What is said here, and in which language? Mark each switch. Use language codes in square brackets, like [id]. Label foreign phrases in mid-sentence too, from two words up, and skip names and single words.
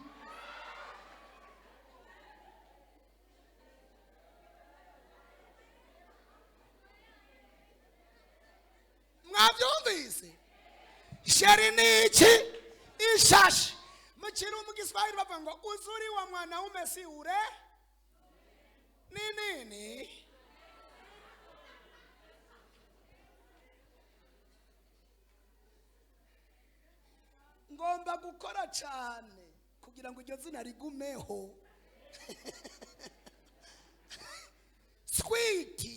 [rw] mwabyumvise sheri ni iki ishashi mu kirundi mu Giswahili bavuga ngo [sw] uzuri wa mwanaume si ure [rw] ni nini ngomba gukora cyane kugira ngo iryo zina rigumeho switi